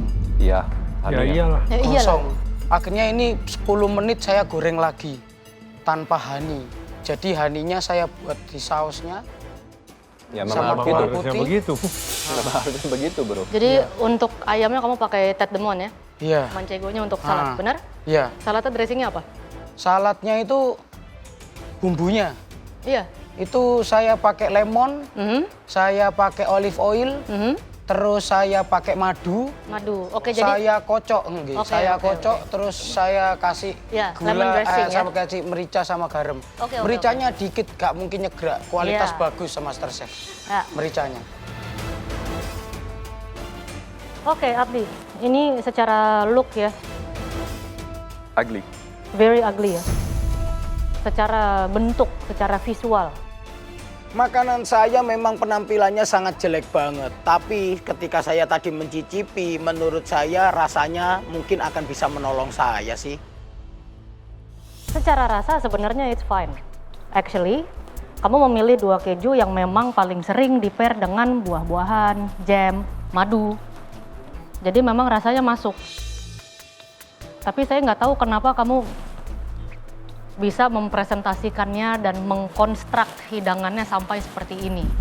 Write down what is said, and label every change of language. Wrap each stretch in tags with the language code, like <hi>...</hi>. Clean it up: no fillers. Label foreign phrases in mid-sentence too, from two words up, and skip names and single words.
<id>Iya. Ya iyalah. Ya iyalah. Gosong. Akhirnya ini 10 menit saya goreng lagi tanpa honey. Jadi honey-nya saya buat di sausnya. Ya sama memang bawang harusnya putih. begitu. Kenapa harusnya begitu, bro? Jadi untuk ayamnya kamu pakai tête de moine ya? Iya. Manchegonya untuk salad, benar? Iya. Saladnya dressingnya apa? Saladnya itu bumbunya. Iya. Itu saya pakai lemon, saya pakai</id> <en>olive oil,</en> <id>terus saya pakai madu. Madu. Oke, jadi Saya kocok, Oke, saya oke, kocok, terus saya kasih Ya, lemon gula, dressing, ya. sama kasih merica sama garam. Oke, Mericanya dikit, gak mungkin nyegrak. Kualitas Ya. bagus sama Master Chef. Ya. Mericanya. Oke, Abdi. Ini secara look ya,</id> <en>Ugly. very ugly ya.</en> <id>Secara bentuk, secara visual. Makanan saya memang penampilannya sangat jelek banget. Tapi ketika saya tadi mencicipi, menurut saya rasanya mungkin akan bisa menolong saya sih. Secara rasa sebenarnya</id> <en>it's fine.</en> <id>Actually, kamu memilih 2 keju yang memang paling sering di-pair dengan buah-buahan, jam, madu. Jadi memang rasanya masuk. Tapi saya nggak tahu kenapa kamu bisa mempresentasikannya dan mengkonstruk hidangannya sampai seperti ini.</id>